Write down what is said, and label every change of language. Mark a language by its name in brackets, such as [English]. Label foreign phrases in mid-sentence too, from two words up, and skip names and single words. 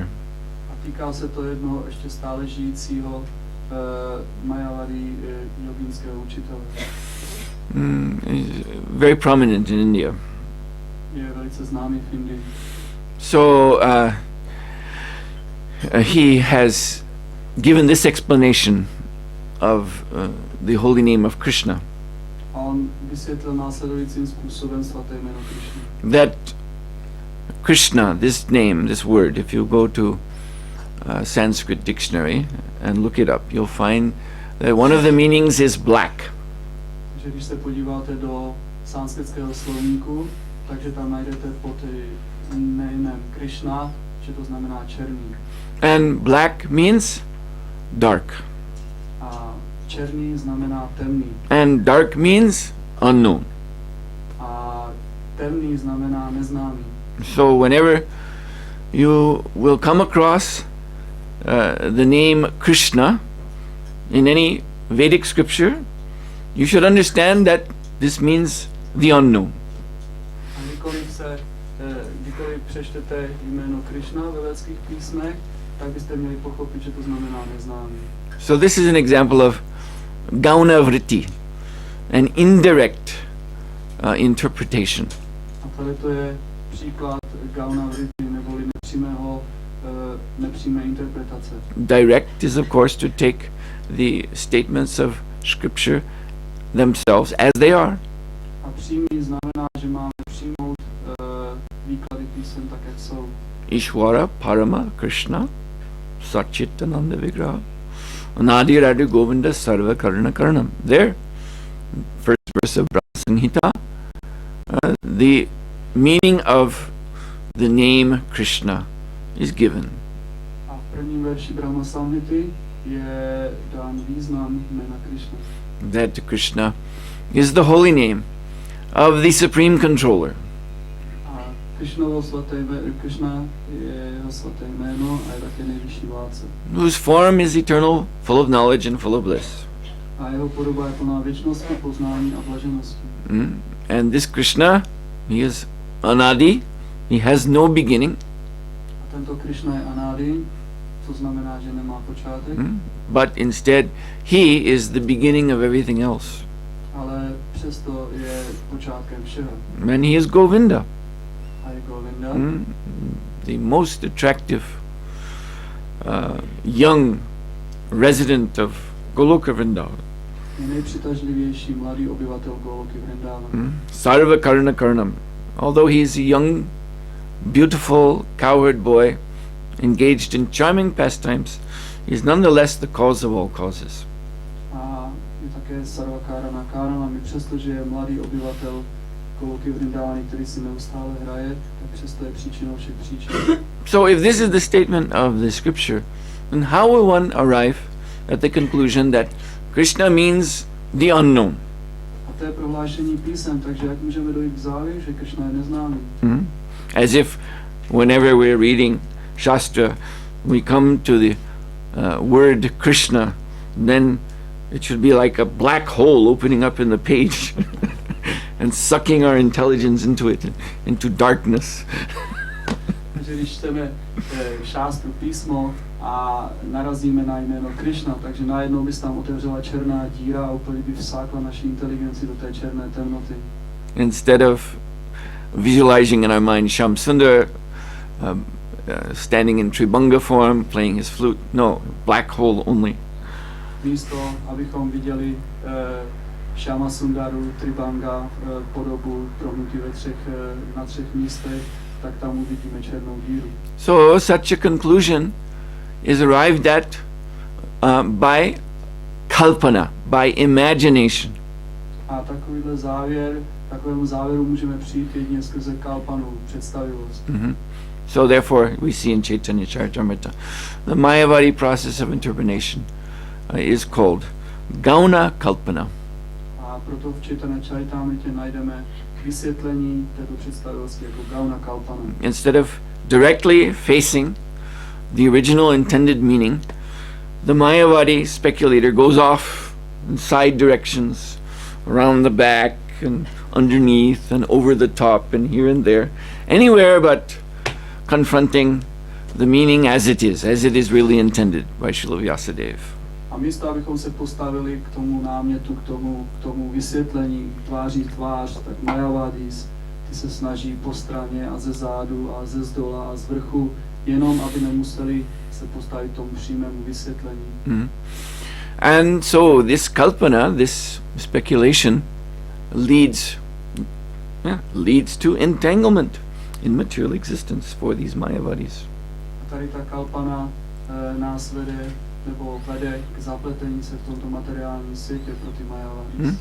[Czech] A týká se to jednoho ještě stále žijícího Mayavadi jogínského učitele. [English] He's very prominent in India. [Czech] Je velice známý v Indii. [English] So he has given this explanation of the holy name of Krishna. [Czech] A on vysvětlil následujícím způsobem svaté jméno Krishna. [English] That Krishna, this name, this word, if you go to Sanskrit dictionary and look it up, you'll find that one of the meanings is black. [Czech] Že když se podíváte do sanskritského slovníku, takže tam najdete pod jménem Krishna, že to znamená černý. [English] And black means dark. [Czech] A černý znamená temný. [English] And dark means unknown. [Czech] A temný znamená neznámý. [English] So whenever you will come across the name Krishna in any Vedic scripture, you should understand that this means the unknown. [Czech] A kdykoliv přečtete jméno Krishna ve védských písmech, tak byste měli pochopit, že to znamená neznámý. [English] So this is an example of [Sanskrit] Gauna Vritti, [English] an indirect interpretation. [Czech] A tady to je příklad [Sanskrit] Gauna Vritti, [Czech] neboli nepřímé interpretace. [English] Direct is of course to take the statements of scripture themselves as they are. [Czech] A přímý znamená, že máme přijmout výklady písem tak, jak jsou. [Sanskrit] Ishvara Parama Krishna Satchitananda Vigraha Anadi Radha Govinda Sarva Karana Karanam. [English] There, first verse of Brahma Samhita, the meaning of the name Krishna is given. [Czech] A v prvním verši Brahma Samhity je dán význam jména Krishna. [English] That Krishna is the holy name of the Supreme Controller. [Czech] Krishna je jeho svaté jméno a je také nejvyšší vládce. [English] Whose form is eternal, full of knowledge and full of bliss. [Czech] A jeho podoba je plná věčnosti, poznání a blaženosti. [English] And this Krishna, he is Anadi, he has no beginning. [Czech] A tento Krishna je Anadi, to znamená, že nemá počátek. [English] But instead, he is the beginning of everything else. [Czech] Ale přesto je počátkem všeho. [English] And he is Govinda. [Czech] A je Govinda. [English] The most attractive young resident of Goloka Vrindavan. [Czech] Je nejpřitažlivější mladý obyvatel Goloky Vrindavan. [Sanskrit] Sarva Karana Karanam. [English] Although he is a young, beautiful, cowherd boy, engaged in charming pastimes, he is nonetheless the cause of all causes. [Czech] A je také [Sanskrit] Sarva Karana Karanam, [Czech] i přesto, že je mladý obyvatel Goloky Vrindavany, který si neustále hraje, tak přesto je příčinou všech příčin. [English] So if this is the statement of the scripture, then how will one arrive at the conclusion that Krishna means the unknown? [Czech] A to je prohlášení písem, takže jak můžeme dojít k závěru, že Krishna je neznámý? [English] As if whenever we're reading Shastra, we come to the word Krishna, then it should be like a black hole opening up in the page and sucking our intelligence into it, into darkness. [Czech] Takže když čteme šástru písmo a narazíme na jméno Krishna, takže najednou by se tam otevřela černá díra a úplně by vsákla naši inteligenci do té černé temnoty. [English] Instead of visualizing in our mind Shyam Sundar standing in Tribhanga form, playing his flute, no, black hole only. [Czech] Místo, abychom viděli Shyama Sundaru, Tribhanga, podobu prohnutí na třech místech, tak tam uvidíme černou díru. [English] So such a conclusion is arrived at by kalpana, by imagination. [Czech] A takovému závěru můžeme přijít jedině skrze kalpanu, představivost. Mm-hmm. [English] So therefore we see in Chaitanya Charitamrita, the Mayavadi process of interpretation is called [Sanskrit] Gauna Kalpana. [Czech] A proto v Chaitanya Charitamritě najdeme vysvětlení této představivosti jako [Sanskrit] Gauna Kalpana. [English] Instead of directly facing the original intended meaning, the Mayavadi speculator goes off in side directions, around the back and underneath and over the top and here and there, anywhere but confronting the meaning as it is really intended by Srila Vyasadeva. [Czech] A místo, abychom se postavili k tomu námětu, k tomu vysvětlení tváří v tvář, tak Mayavadis, ty se snaží po straně a ze zádu a ze zdola a z vrchu, jenom aby nemuseli se postavit tomu přímému vysvětlení. Mm. [English] And so this kalpana, this speculation, leads to entanglement in material existence for these Mayavadis. [Czech] A tady ta kalpana nás vede k zapletení se v tomto materiálním světě pro ty Mayavadis.